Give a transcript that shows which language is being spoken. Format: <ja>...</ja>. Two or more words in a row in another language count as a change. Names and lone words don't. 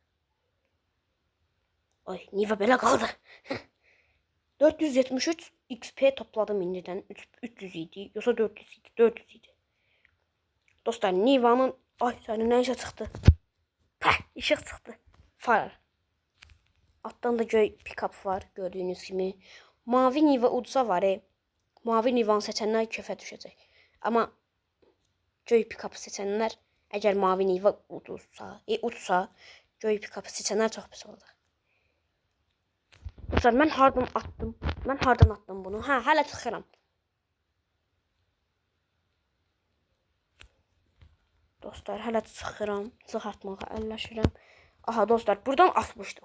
<az>Ay Niva belə qaldı. 473 XP topladım indidən. 300 idi. Yoxsa 400 idi. 400 idi. Dostlar Niva'nın ay sənin nə işə çıxdı? Pəh, işıq çıxdı. Fire. Altdan da göy pick-up var gördüyünüz kimi. Mavi Niva udsa var. Mavi Nivanı seçənlər köfə düşəcək. Amma göy pick-up seçənlər əgər mavi Niva udsa, göy pick-up seçənlər çox pis olacaq. Dostlar mən hardan atdım bunu? Hə, hələ çıxıram. Dostlar hələ çıxıram. Çıxartmağa əlləşirəm. Aha dostlar buradan atmışdım.</az>